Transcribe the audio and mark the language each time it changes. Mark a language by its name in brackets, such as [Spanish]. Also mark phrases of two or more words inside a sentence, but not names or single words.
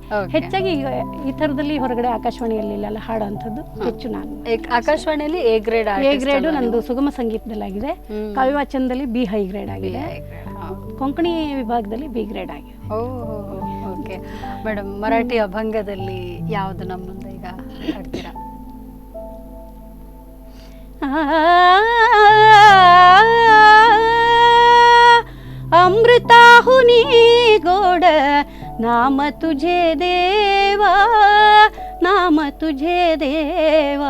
[Kannada] ಹೆಚ್ಚಾಗಿ ಈಗ ಈ ಥರದಲ್ಲಿ ಹೊರಗಡೆ ಆಕಾಶವಾಣಿಯಲ್ಲಿ ಎಲ್ಲ ಹಾಡುವಂಥದ್ದು ಹೆಚ್ಚು. ನಾನು ಆಕಾಶವಾಣಿಯಲ್ಲಿ [English] A grade [Kannada] ನಂದು ಸುಗಮ ಸಂಗೀತದಲ್ಲಾಗಿದೆ, ಕಾವ್ಯವಾಚನದಲ್ಲಿ [English] B high grade [Kannada] ಆಗಿದೆ, ಕೊಂಕಣಿ ವಿಭಾಗದಲ್ಲಿ [English] B grade [Kannada] ಆಗಿದೆ. [English] OK madam, [Kannada] ಮರಾಠಿ ಅಭಂಗದಲ್ಲಿ ಯಾವುದು ನಮ್ಮ ಮುಂದೆ ಈಗ ಹಾಡ್ತೀರಾ? [Marathi] अमृताहुनी गोड नाम तुझे देवा, नाम तुझे देवा.